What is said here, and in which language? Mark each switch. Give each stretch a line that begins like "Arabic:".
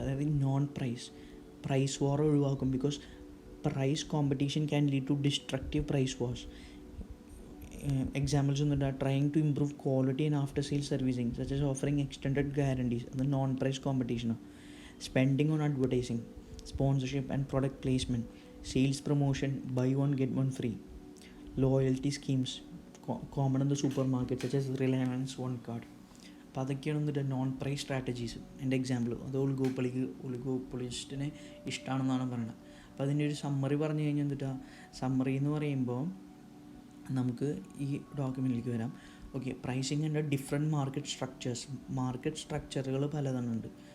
English: അതായത് non price war ഒഴിവാക്കും. Because price competition can lead to destructive price wars. Examples ഒന്നുമില്ല. Trying to improve quality and after sale servicing such as offering extended guarantees.
Malayalam: അത് non price കോമ്പറ്റീഷനാണ്.
English: Spending on advertising, sponsorship and product placement, sales promotion, buy one get one free, loyalty schemes common in the supermarket such as Reliance One Card.
Malayalam: അപ്പോൾ അതൊക്കെയാണ് എന്നിട്ട് non price strategies. എൻ്റെ example അത് ഒളിഗോപ്പൊളിസ്റ്റിനെ ഇഷ്ടമാണെന്നാണ് പറയുന്നത്. അപ്പോൾ അതിൻ്റെ ഒരു summary പറഞ്ഞു കഴിഞ്ഞാൽ എന്നിട്ട് സമ്മറി എന്ന് പറയുമ്പോൾ നമുക്ക് ഈ ഡോക്യുമെൻറ്റിലേക്ക് വരാം. ഓക്കെ, പ്രൈസിങ് ഉണ്ട് ഡിഫറെൻറ്റ് മാർക്കറ്റ് സ്ട്രക്ചറുകൾ പലതുണ്ട്.